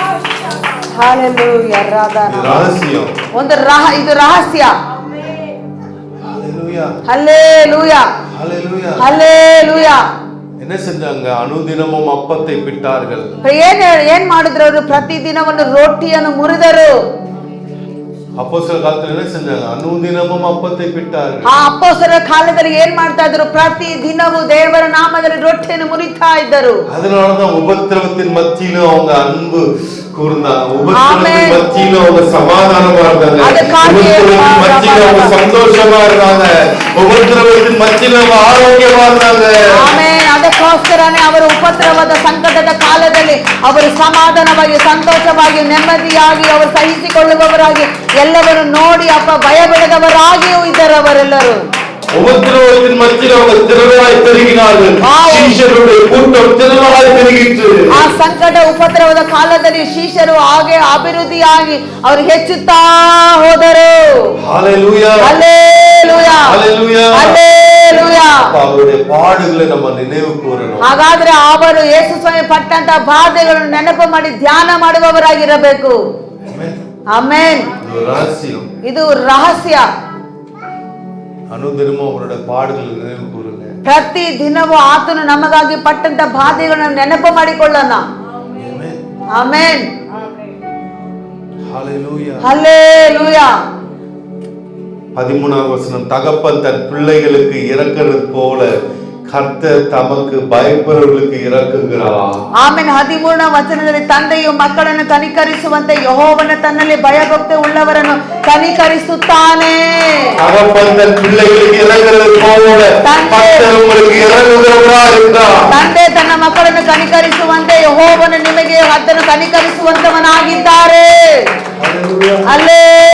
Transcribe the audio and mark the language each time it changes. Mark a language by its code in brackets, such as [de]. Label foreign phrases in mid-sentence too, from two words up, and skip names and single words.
[kn] ಒಂದು ಇದು ರಹಸ್ಯ. ಹಲ್ಲೇಲೂಯಾ ಹಲ್ಲೇಲೂಯಾ. [ta] என்ன செஞ்சாங்க? அனுதினமும் அப்பத்தை பிட்டார்கள். [kn] ಏನ್ ಮಾಡಿದ್ರು ಅವರು? ಪ್ರತಿದಿನವನ್ನು ರೊಟ್ಟಿಯನ್ನು ಮುರಿದರು. ಅಪೊಸ್ತಲರ ಕಾಲದಲ್ಲಿ [ta] என்ன செஞ்சாங்க? ಅನುದಿನமும் அப்பத்தை பிட்டார்கள். [kn] ಆ ಅಪೊಸ್ತಲರ ಕಾಲದಲ್ಲಿ ಏನ್ ಮಾಡ್ತಾ ಇದ್ರು? ಪ್ರತಿ ದಿನವೂ ದೇವರ ನಾಮದಲ್ಲಿ ರೊಟ್ಟಿಯನ್ನು ಮುರಿತಾ ಇದ್ದರು. [ta] அதனாலதான் உபத்திரவத்தின் மத்தியிலும் அவங்க அன்பு கூர்ந்தாங்க. உபத்திரவத்தின் மத்தியிலும் அவங்க சமாதானமா இருந்தாங்க. உபத்திரவத்தின் மத்தியிலும் அவங்க சந்தோஷமா இருந்தாங்க. உபத்திரவத்தின் மத்தியிலும் அவங்க ஆரோக்கியமா இருந்தாங்க. [kn] ಆಮೆನ್. ಅದಕ್ಕೋಸ್ಕರನೇ ಅವರು ಉಪದ್ರವದ ಸಂಕಟದ ಕಾಲದಲ್ಲಿ ಅವರು ಸಮಾಧಾನವಾಗಿ, ಸಂತೋಷವಾಗಿ, ನೆಮ್ಮದಿಯಾಗಿ ಅವರು ಸಹಿಸಿಕೊಳ್ಳುವವರಾಗಿ, ಎಲ್ಲವರು ನೋಡಿ ಭಯ ಬಿಡದವರಾಗಿಯೂ ಇದ್ದರು ಅವರೆಲ್ಲರೂ. [ta] உபத்திரவத்தின் மத்தியில் அவங்க திரளாய் பெருகினார்கள். சீஷருடைய கூட்டம் திரளாய் பெருகிற்று. [kn] ಆ ಸಂಕಟ ಉಪದ್ರವದ ಕಾಲದಲ್ಲಿ ಶಿಷ್ಯರು ಹಾಗೆ ಅಭಿವೃದ್ಧಿಯಾಗಿ ಅವರು ಹೆಚ್ಚುತ್ತಾ ಹೋದರು. [ta] ஹல்லேலூயா ஹல்லேலூயா ஹல்லேலூயா ஹல்லேலூயா. அவருடைய பாடுகளை நம்ம நினைவு கூறணும். [kn] ಹಾಗಾದ್ರೆ ಅವರು ಯೇಸು ಸ್ವಾಮಿ ಪಟ್ಟಂತ ಬಾಧೆಗಳನ್ನು ನೆನಪು ಮಾಡಿ ಧ್ಯಾನ ಮಾಡುವವರಾಗಿರಬೇಕು. ಆಮೆನ್. ಇದು ರಹಸ್ಯ. ಅನುದಿನವೂ ಅವರ ಪಾಡುಗಳು ನೆನಪು ಕೂರಲಿ. ಪ್ರತಿ ದಿನವೂ ಆತನು ನಮಗಾಗಿ ಪಟ್ಟಂತ ಬಾಧೆಗಳನ್ನು ನೆನಪು ಮಾಡಿಕೊಳ್ಳೋಣ. ಆಮೆನ್. [ta] ஹல்லேலூயா. ஹல்லேலூயா. 13ஆம் வசனம், தகப்பன் தன் பிள்ளைகளுக்கு இரக்கிறது போல கர்த்தர் தமக்கு பயப்படுவர்களுக்கு இரக்குகிறார். [kn] ಆಮೆನ್. 13ನೇ ವಚನದಲ್ಲಿ ತಂದೆಯು ಮಕ್ಕಳನ್ನು ಕನಿಕರಿಸುವಂತೆ ಯೆಹೋವನು ತನ್ನಲ್ಲಿ ಭಯಭಕ್ತಿ ಉಳ್ಳವರನ್ನು ಕನಿಕರಿಸುತ್ತಾನೆ. [ta] தகப்பன் தன் பிள்ளைகளுக்கு இரக்கிறது போல கர்த்தர் உங்களுக்கு இரக்குகிறார் என்றார். [kn] ತಂದೆ ತನ್ನ ಮಕ್ಕಳನ್ನು ಕನಿಕರಿಸುವಂತೆ ಯೆಹೋವನು ನಿಮಗೆ ಅದನ್ನು ಕನಿಕರಿಸುವಂತವನಾಗಿದ್ದಾರೆ. [ta] ஹல்லேலூயா. [kn] ಅಲ್ಲೇ